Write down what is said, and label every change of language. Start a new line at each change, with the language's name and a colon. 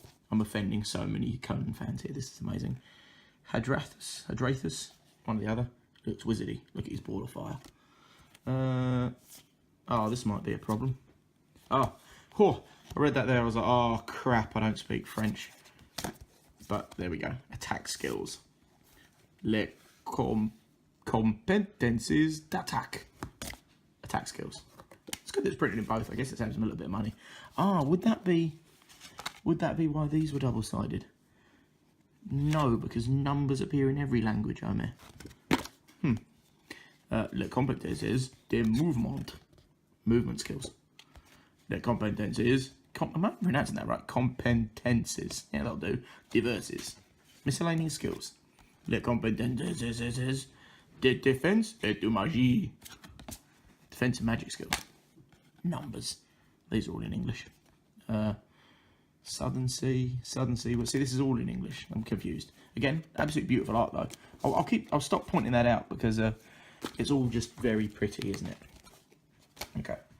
English: I'm offending so many Conan fans here. This is amazing. Hadrathus, one or the other. Looks wizardy. Look at his ball of fire. Oh, this might be a problem. Oh, I read that there. I was like, oh crap, I don't speak French. But there we go. Attack skills.
French: Les competences d'attaque.
English: Attack skills. It's good that it's printed in both. I guess it saves them a little bit of money. Ah, would that be why these were double-sided? No, because numbers appear in every language, Omer.
French: Les compétences de mouvement.
English: Movement skills.
French: Les compétences.
English: Am I pronouncing that right? Competences. Yeah, that'll do. Diverses. Miscellaneous skills.
French: Les compétences de défense et de magie.
English: Defense and magic skills. Numbers. These are all in English. Southern Sea. Well, see, this is all in English. I'm confused. Again, absolutely beautiful art though. I'll stop pointing that out because it's all just very pretty, isn't it? Okay.